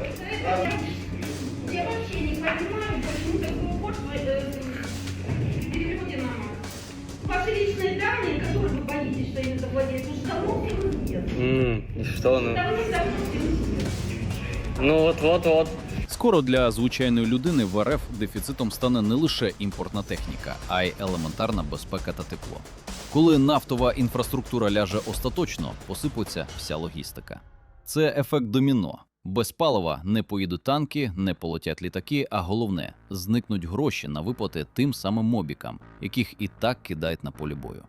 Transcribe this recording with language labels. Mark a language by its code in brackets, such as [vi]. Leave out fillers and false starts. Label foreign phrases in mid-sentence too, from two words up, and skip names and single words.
[ru] Я вообще не понимаю, почему такой упор в переводе на Макс. Ваши личные данные, которые вы боитесь, что ими завладеют, уже давно всем известны. И что, ну? Давно всем известны. Ну вот. [uk] Скоро для звичайної людини в РФ дефіцитом стане не лише імпортна техніка, а й елементарна безпека та тепло. Коли нафтова інфраструктура ляже остаточно, посипеться вся логістика. Це ефект доміно. Без палива не поїдуть танки, не полетять літаки, а головне – зникнуть гроші на виплати тим самим мобікам, яких і так кидають на полі бою.